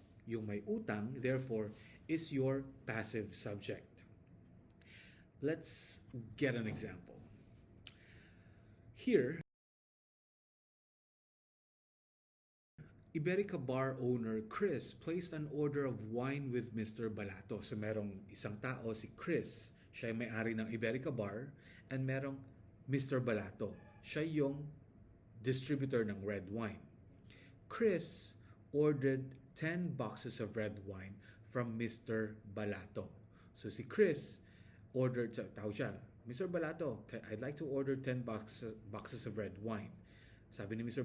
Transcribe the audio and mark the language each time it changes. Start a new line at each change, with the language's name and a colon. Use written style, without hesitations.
Filipino: Yung may utang,
English: therefore, is your passive subject. Let's get an example. Here, Iberica bar owner Chris placed an order of wine with Mr. Balato.
Filipino: So merong isang tao, si Chris, siya ay may-ari ng Iberica bar, and merong Mr. Balato. Siya yung distributor ng red wine.
English: Chris ordered 10 boxes of red wine from Mr. Balato. So si Chris ordered,
Filipino: tawag siya,
English: Mr. Balato, I'd like to order 10 boxes of red wine.
Filipino: Sabi ni
English: Mr.